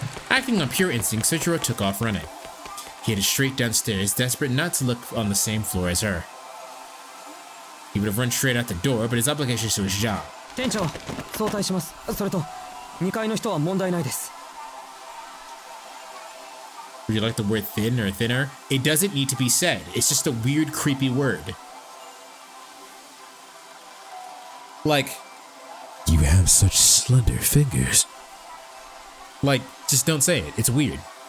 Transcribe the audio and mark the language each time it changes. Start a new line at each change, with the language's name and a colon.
English: Acting on pure instinct, Sojiro took off running. He headed straight downstairs, desperate not to look on the same floor as her. He would have run straight out the door, but his obligations to his job.
Japanese: 店長、早退します。それと、2階の人は問題ないです。
English: Would you like the word thin or thinner? It doesn't need to be said. It's just a weird, creepy word. Like, you have such slender fingers. Like, just don't say it. It's weird.